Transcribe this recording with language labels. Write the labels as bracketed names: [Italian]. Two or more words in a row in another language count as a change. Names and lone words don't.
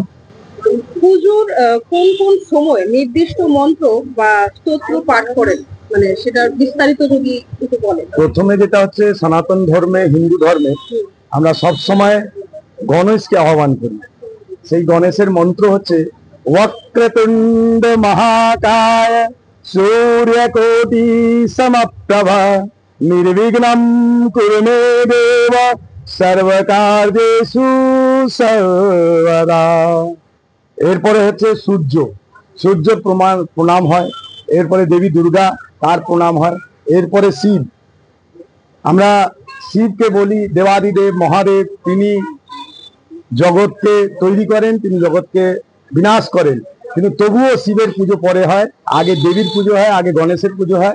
[Bangla] পুজোর কোন কোন সময় নির্দিষ্ট মন্ত্র বা স্তোত্র পাঠ করেন, মানে সেটার বিস্তারিত যদি একটু বলেন। প্রথমে যেটা হচ্ছে সনাতন ধর্মে, হিন্দু ধর্মে আমরা সব সময় গণেশকে আহ্বান করি। সেই গণেশের মন্ত্র হচ্ছে [Sanskrit] वक्रतुंड महाकाय सूर्यकोटि समप्रभा निर्विघ्नं कुरु मे देव सर्वकार्येषु सर्वदा। [Bangla] এরপরে হচ্ছে সূর্য, সূর্যের প্রণাম হয়। এরপরে দেবী দুর্গা, তার প্রণাম হয়। এরপরে শিব, আমরা শিবকে বলি দেবাদিদেব মহাদেব। তিনি জগৎকে তৈরি করেন, তিনি জগৎকে বিনাশ করেন, কিন্তু তবুও শিবের পুজো পরে হয়, আগে দেবীর পুজো হয়, আগে গণেশের পুজো হয়।